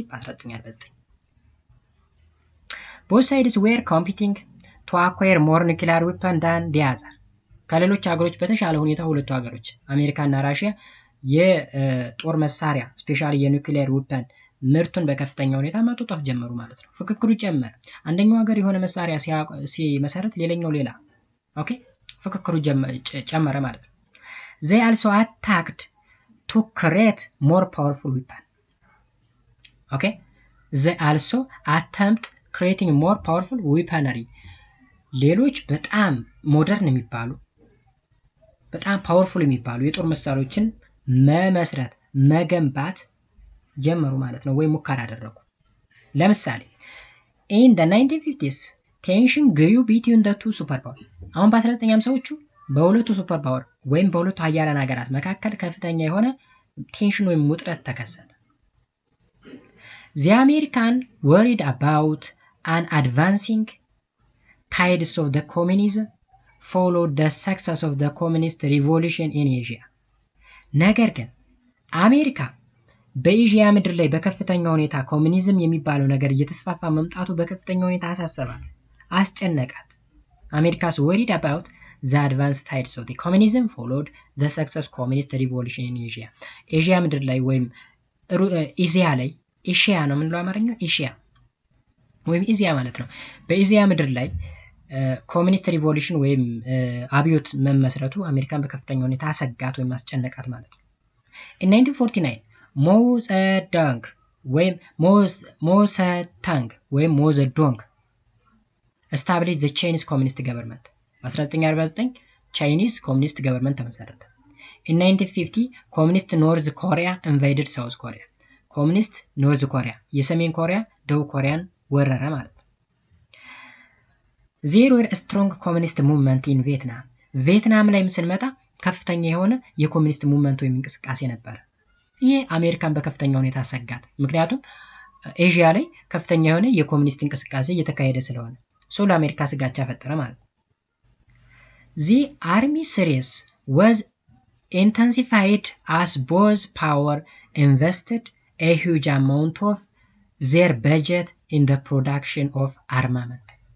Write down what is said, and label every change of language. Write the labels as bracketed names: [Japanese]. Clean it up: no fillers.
[English] በ1949። Both sides were competing to acquire more nuclear weapons than the other. [Amharic] ከሌሎች ሀገሮች በተሻለ ሁኔታ ሁለቱ ሀገሮች አሜሪካና ራሽያ የጦር መሳሪያ ስፔሻሊ የኒውክሌር ዊፐን ምርቱን በከፍተኛ ሁኔታ ማጣጣፍ ጀመሩ ማለት ነው። ፍክክሩ ጀመረ። አንደኛው ሀገር የሆነ መሳሪያ ሲመሰረት ሌላኛው ሌላ ኦኬ ፍክክሩ ጨመረ ማለት ነው። [English] They also attacked to create more powerful weapon. Okay? They also attempt creating more powerful weaponry. [Amharic] ሌሎች በጣም ሞደርን የሚባሉ በጣም ፓወርፉል የሚባሉ የጦር መሳሪያዎችን መመስረት መገንባት ጀመሩ ማለት ነው፣ ወይ ሙከራ አደረጉ። ለምሳሌ [English] in the 1950s tension grew between the two superpowers. [Amharic] አሁን በ1950ዎቹ በሁለቱ ሱፐር ፓወር ወይም በሁለቱ ሀያላን ሀገራት መካከል ከፍተኛ የሆነ ቴንሽን ወይም ውጥረት ተከሰተ። [English] The American worried about an advancing tides of the communism followed the success of the communist revolution in Asia. [Amharic] ነገር ግን አሜሪካ በኤዥያ ምድር ላይ በከፍተኛ ሁኔታ ኮሙኒዝም የሚባለው ነገር እየተስፋፋ መምጣቱ በከፍተኛ ሁኔታ አሳሰባት፣ አስጨነቃት። [English] America's worried about the advanced tides of the communism followed the success communist revolution in Asia. [Amharic] ኤዥያ ምድር ላይ ወይም ኤዥያ ላይ ኤሽያ ነው የምንለው አማርኛ ኤሽያ ወይም ኤዚያ ማለት ነው። በኤዚያ ምድር ላይ ኮሙኒስት ሪቮሉሽን ወይም አብዮት መመስረቱ አሜሪካን በከፍተኛ ሁኔታ አሰጋት ወይም አስጨነቃት ማለት ነው። [English] In 1949 [Amharic] ሞዘዳንግ ወይም ሞሰታንግ ወይም ሞዘዶንግ [English] established the Chinese Communist Government. [Amharic] በ1949 ቻይኒዝ ኮሙኒስት ገቨርንመንት ተመሰረተ። [English] In 1950 communist North Korea invaded South Korea. communist North Korea [Amharic] የሰሜን ኮሪያ ደቡብ ኮሪያን ወረረ ማለት ነው። [English] There were a strong communist movement in Vietnam. [Amharic] ቪየትናም ላይ ስንመጣ ከፍተኛ የሆነ የኮሚኒስት ሙቭመንት ወይም እንቅስቃሴ ነበር። ይሄ አሜሪካን በከፍተኛ ሁኔታ አሰጋት። ምክንያቱም ኤዥያ ላይ ከፍተኛ የሆነ የኮሚኒስት እንቅስቃሴ እየተካሄደ ስለሆነ ሶል አሜሪካ ስጋቻ ፈጠረ ማለት ነው። [English] The army series was intensified as both power invested a huge amount of their budget in the production of armament.